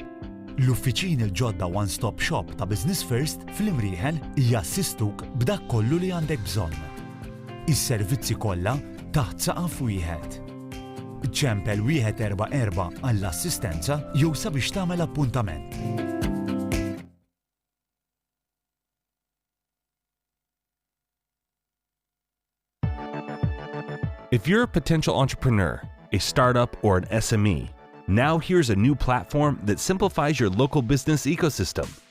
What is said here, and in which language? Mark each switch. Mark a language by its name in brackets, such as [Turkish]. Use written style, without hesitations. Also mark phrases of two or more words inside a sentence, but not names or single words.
[Maltese] L-uffiċini l-ġodda One Stop Shop ta' Business First fl-Imrieħel jassistuk b'dak kollu li għandek bżonn. Is-servizzi kollha taħt saqaf wieħed. Ċempel 144 għall-assistenza jew sabiex tagħmel appuntament. [English] If you're a potential entrepreneur, a startup, or an SME, now here's a new platform that simplifies your local business ecosystem.